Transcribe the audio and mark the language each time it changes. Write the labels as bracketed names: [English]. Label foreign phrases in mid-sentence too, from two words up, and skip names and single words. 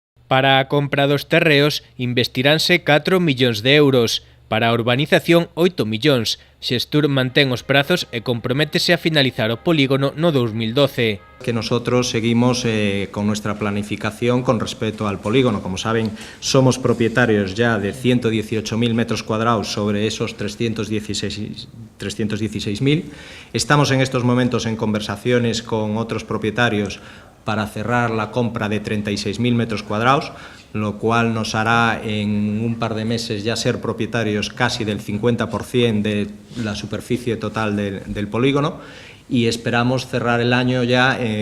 [Galician] Para a compra dos terreos investiránse 4 millóns de euros, para a urbanización 8 millóns. Xestur mantén os prazos e comprométese a finalizar o polígono no 2012. [Spanish] Que nosotros seguimos con nuestra planificación con respecto al polígono. Como saben, somos propietarios ya de 118.000 metros cuadrados sobre esos 316.000. Estamos en estos momentos en conversaciones con otros propietarios para cerrar la compra de 36.000 metros cuadrados, lo cual nos hará en un par de meses ya ser propietarios casi del 50% de la superficie total del polígono, y esperamos cerrar el año ya